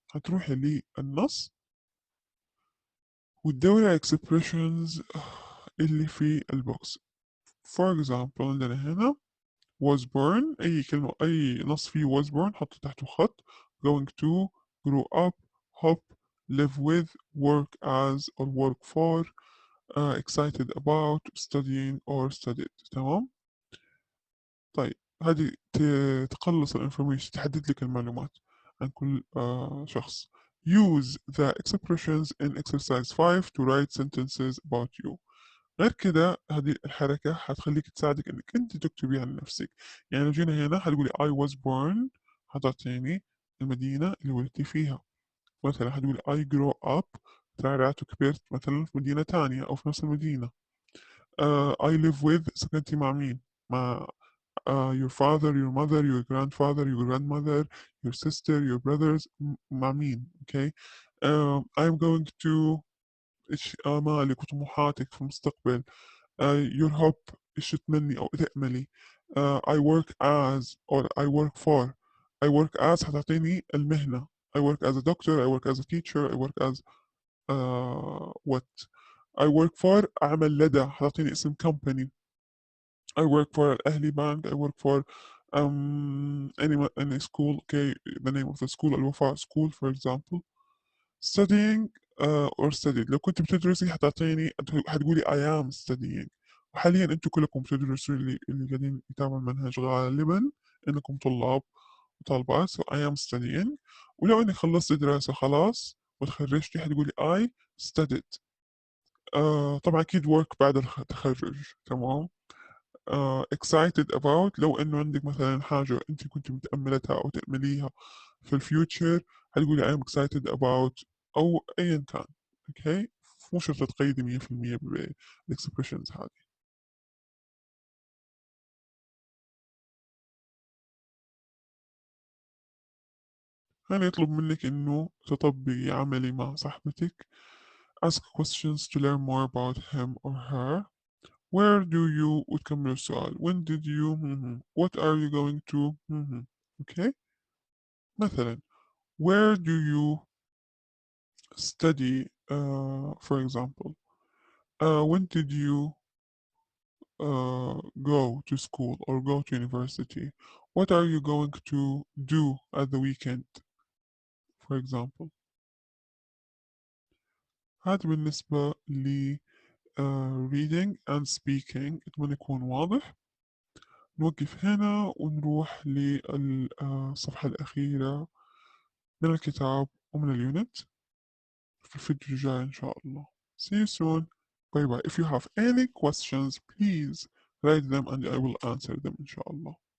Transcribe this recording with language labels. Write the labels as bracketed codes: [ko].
[ar] هتروحي للنص وتدوري على expressions اللي في البوكس. [en] For example [ar] عندنا هنا [en] was born، [ar] أي كلمة أي نص فيه was born حط تحته خط. [en] going to، grow up، hop، live with، work as or work for، excited about، studying or studied. [ar] تمام. طيب هذه تقلص الانفورميشن، تحدد لك المعلومات عن كل شخص. [en] use the expressions in exercise 5 to write sentences about you. [ar] غير كده هذه الحركة حتخليك تساعدك انك انت تكتبي عن نفسك. يعني لو جينا هنا حتقولي [en] I was born، [ar] حتعطيني المدينة اللي ولدتي فيها. مثلا حتقولي [en] I grew up، [ar] ترعرعت وكبرت مثلا في مدينة تانية أو في نفس المدينة. [en] I live with، [ar] سكنتي مع مين؟ مع [en] your father, your mother, your grandfather, your grandmother, your sister, your brothers، [ar] مع مين؟ [en] okay. I'm going to، [ar] إيش آمالك وطموحاتك في المستقبل. [en] your hope، [ar] إيش تتمني أو تأملي. [en] I work as or I work for. I work as [ar] حتعطيني المهنة. [en] I work as a doctor, I work as a teacher, I work as what. I work for [ar] أعمل لدى، حتعطيني اسم [en] company. I work for الأهلي bank. I work for any school. Okay, the name of the school الوفاء school for example. studying or studied، [ar] لو كنت بتدرسي حتعطيني، حتقولي [en] I am studying. [ar] وحاليا انتم كلكم بتدرسوا، اللي قاعدين يتابعوا المنهج غالبا انكم طلاب وطالبات. [en] so I am studying. [ar] ولو اني خلصت دراسة خلاص وتخرجتي حتقولي [en] I studied. [ar] طبعا اكيد work بعد التخرج، تمام. excited about، لو انه عندك مثلا حاجة انت كنت متأملتها او تأمليها في الفيوتشر هتقولي [en] I am excited about، [ar] او ايا كان. اوكي، مو شرط تقيدي 100% بالاكسبريشنز هذه. هنا يطلب منك انه تطبقي عملي مع صاحبتك. [en] ask questions to learn more about him or her. where do you، وتكمل السؤال. when did you، what are you going to، okay. مثلا where do you study for example. when did you go to school or go to university. what are you going to do at the weekend for example. [ar] هذا بالنسبة ل reading and speaking. أتمنى يكون واضح. نوقف هنا ونروح للصفحة الأخيرة من الكتاب ومن اليونت في الفيديو الجاي إن شاء الله. [en] See you soon. Bye bye. If you have any questions please write them and I will answer them إن شاء الله.